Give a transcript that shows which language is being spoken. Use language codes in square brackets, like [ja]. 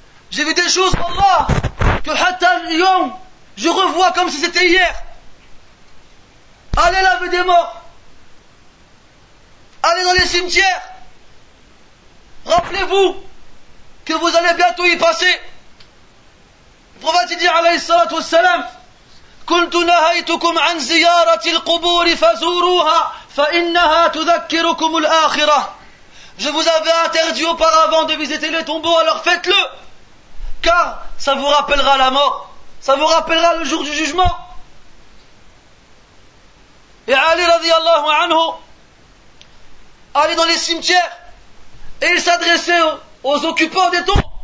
[fr] J'ai vu des choses, Wallah, que [ar] Hatta Yom, [fr] je revois comme si c'était hier. Allez laver des morts. Allez dans les cimetières. Rappelez-vous que vous allez bientôt y passer. Le prophète dit [ar] alayhi salatu wassalam, كنت نهيتكم عن زيارة القبور فزوروها فإنها تذكركم الآخرة. [fr] Je vous avais interdit auparavant de visiter les tombeaux, alors faites-le, car ça vous rappellera la mort, ça vous rappellera le jour du jugement. Et Ali radiyallahu anhu allait dans les cimetières et il s'adressait aux occupants des tombes.